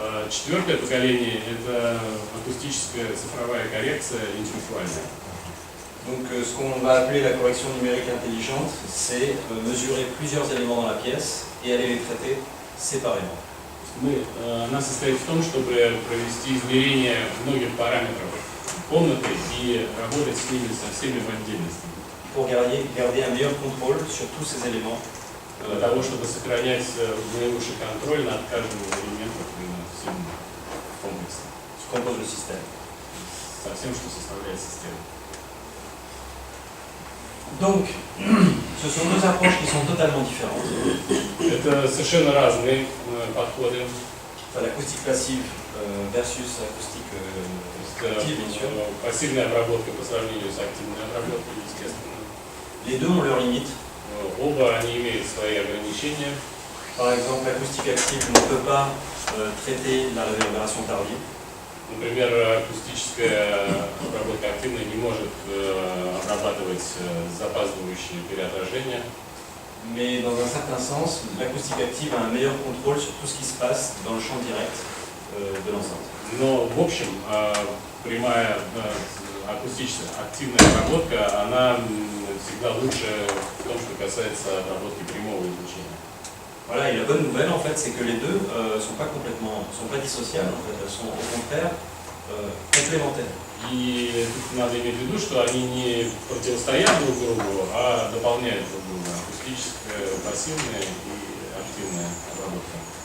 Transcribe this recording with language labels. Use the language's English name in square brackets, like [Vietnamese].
[Russian] Четвертое поколение – это акустическая цифровая коррекция интеллектуальная. [French] Donc ce qu'on va appeler la correction numérique intelligente, c'est mesurer plusieurs éléments dans la pièce et aller les traiter séparément. [Russian] Она состоит в том, чтобы провести измерение многих параметров комнаты и работать с ними со всеми в отдельности. [French] Pour garder un meilleur contrôle sur tous ces éléments. [Russian] Для того, чтобы сохранять наилучший контроль над каждым из элементов и над всем комплексом. [French] Ce compose le système. [Russian] Со всем, что составляет систему. [French] Donc, ce sont deux approches qui sont totalement différentes. [Russian] Это совершенно разные подходы. [French] L'acoustique passive versus l'acoustique active, bien sûr. [Russian] Пассивная обработка по сравнению с активной обработкой, естественно. [French] Les deux ont leurs limites. [Russian] Оба они имеют свои ограничения. [French] Par exemple, l'acoustique active ne peut pas traiter la réverbération tardive. [Russian] Например, акустическая обработка активная не может обрабатывать запаздывающие переотражения. [French] Mais dans un certain sens, l'acoustique active a un meilleur contrôle sur tout ce qui se passe dans le champ direct de l'enceinte. [Russian] Но в общем, прямая акустическая активная обработка, она всегда лучше в том, что касается обработки прямого излучения. [French] Voilà, et la bonne nouvelle en fait, c'est que les deux sont pas dissociables, en fait, elles sont au contraire complémentaires. [Russian] И тут надо иметь в виду, что они не противостоят друг другу, а дополняют друг друга. Акустическая, пассивная и активная обработка.